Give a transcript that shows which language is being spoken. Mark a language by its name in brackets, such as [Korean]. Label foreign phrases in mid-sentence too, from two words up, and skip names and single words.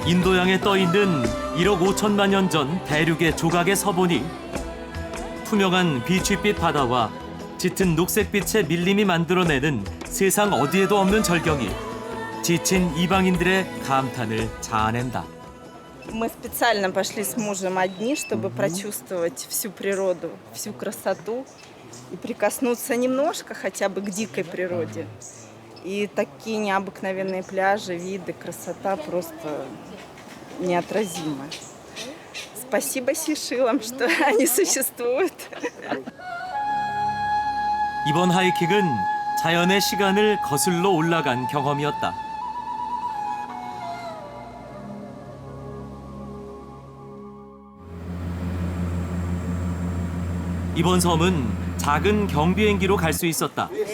[Korean] 인도양에 떠있는 1억 5천만 년 전 대륙의 조각에 서보니 투명한 비취빛 바다와 짙은 녹색빛의 밀림이 만들어내는 세상 어디에도 없는 절경이 지친 이방인들의 감탄을 자아낸다. [Russian] Мы специально пошли с мужем одни, чтобы прочувствовать всю природу, всю красоту и прикоснуться немножко хотя бы к дикой природе. И такие необыкновенные пляжи, виды, красота просто неотразимая. Спасибо Сейшелам, что они существуют. [Korean] 이번 하이킹은 자연의 시간을 거슬러 올라간 경험이었다. 이번 섬은 작은 경비행기로 갈 수 있었다.